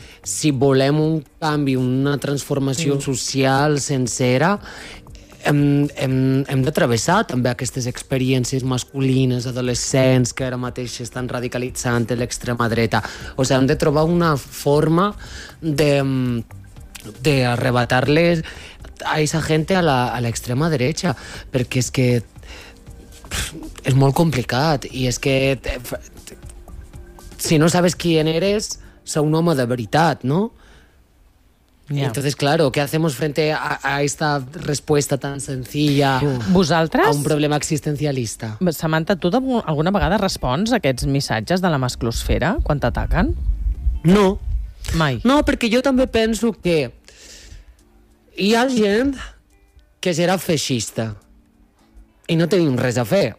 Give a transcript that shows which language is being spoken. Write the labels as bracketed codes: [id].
[ca] Si volem un canvi, una transformació social sencera, hem de travessar també aquestes experiències masculines, adolescents, que ara mateix estan radicalitzant a l'extrema dreta. O sigui, hem de trobar una forma de arrebatar-les a esa gent a l'extrema dreta, perquè és que és molt complicat i és que... [es] si no sabes quién eres, soy un hombre de verdad, ¿no? Yeah. Entonces, claro, ¿qué hacemos frente a esta respuesta tan sencilla? [ca] ¿Vosaltres? [es] A un problema existencialista. [ca] Samantha, ¿tu alguna vegada respons a aquests missatges de la masclosfera quan t'ataquen? No. Mai. No, perquè jo també penso que hi ha gent que serà feixista i no tenim res a fer.